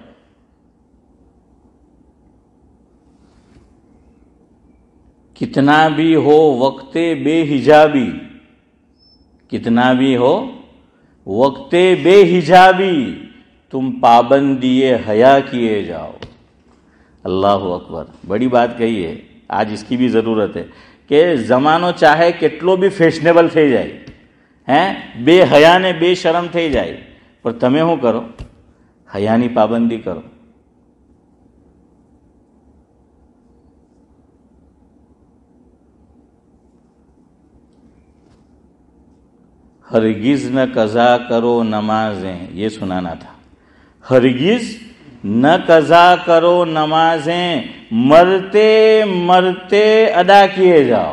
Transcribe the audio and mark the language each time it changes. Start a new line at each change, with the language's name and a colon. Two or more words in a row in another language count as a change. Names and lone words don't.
Urdu: کتنا بھی ہو وقت بے حجابی، کتنا بھی ہو وقت بے حجابی، تم پابندی حیا کیے جاؤ. اللہ اکبر، بڑی بات کہی ہے. آج اس کی بھی ضرورت ہے کہ زمانو چاہے
Gujarati: કેટલો بھی ફેશનેબલ થઈ જાય, બે હયા ને બે શરમ થઈ જાય, પણ તમે શું કરો? હયાની પાબંદી કરો.
Urdu: ہرگز نہ قضا کرو نمازیں، یہ سنانا تھا. ہرگز نہ قضا کرو نمازیں، مرتے مرتے ادا کیے جاؤ.